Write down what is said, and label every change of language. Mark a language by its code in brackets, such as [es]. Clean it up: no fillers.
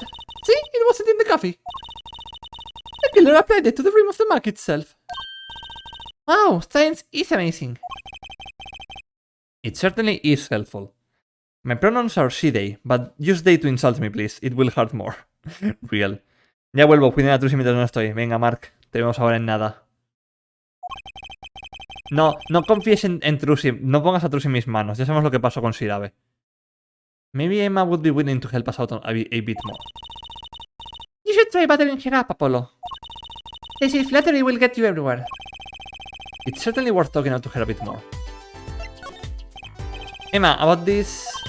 [en] See, it wasn't in the coffee. The killer applied it to the rim of the mug itself. Wow, science is amazing. It certainly is helpful. My pronouns are she, they, but use they to insult me, please. It will hurt more. Real. [es] Ya vuelvo, cuiden a Trucy mientras no estoy. Venga, Mark, te vemos ahora en nada. No, no confíes en Trucy. No pongas a Trucy en mis manos. Ya sabemos lo que pasó con Shirabe. [en] Maybe Emma would be willing to help us out a bit more. You should try buttering her up, Apollo. They say flattery will get you everywhere. It's certainly worth talking out to her a bit more. Emma, about this...